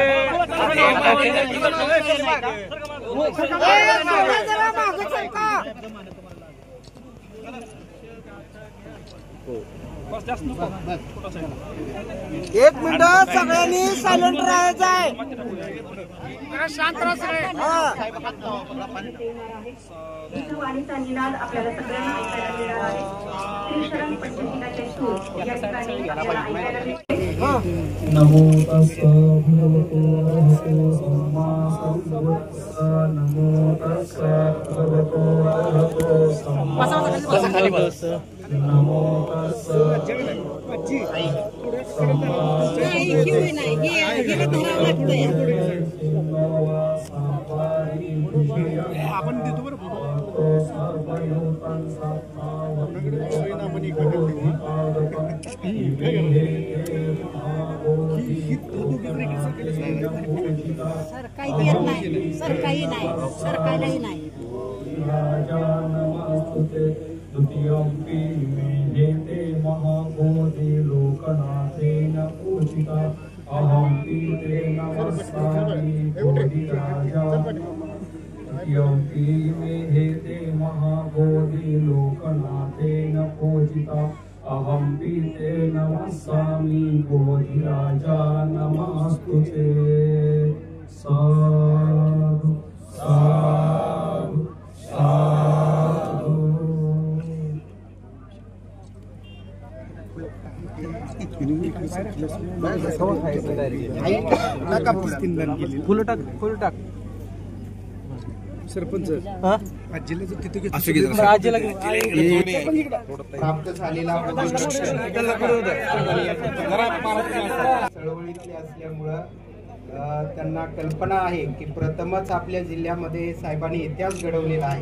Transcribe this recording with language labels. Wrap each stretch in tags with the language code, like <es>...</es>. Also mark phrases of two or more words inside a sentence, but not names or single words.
<mr>एक मिनिट सगळ्यांनी सायलेंट राहायचं आहे, शांत राहायचं वाणीचा निनाद आपल्याला सगळ्यांना ऐकायला मिळणार आहे। श्रीशरण पंचशीलाचे सूर या ठिकाणी आपल्याला ऐकायला मिळते।</mr> <pi>नमो तस्स भगवतो अरहतो सम्मा सम्बुद्धस्स नमो तस्स भगवतो अरहतो सम्मा सम्बुद्धस्स नमो तस्स</pi> <mr>आपण देतो बरं सर काही येत नाही, सर काही नाही, सर काहीही नाही।</mr> <pi>द्वितीयंपि मे जेते महाबोधि लोकनाथेन पूजिता अहं पीते नमस्कामि बोधिराजा। द्वितीयंपि मे जेते महाबोधि लोकनाथेन पूजिता अहं पीते नमस्कामि बोधिराजा नमस्तुते। साधु साधु साधु।</pi> <mr>फुलं टाक सरपंच आजीला तिथे आजीला प्राप्त झालेला चळवळीतले असल्यामुळं त्यांना कल्पना आहे की प्रथमच आपल्या जिल्ह्यामध्ये साहेबांनी इतिहास घडवलेला आहे।</mr>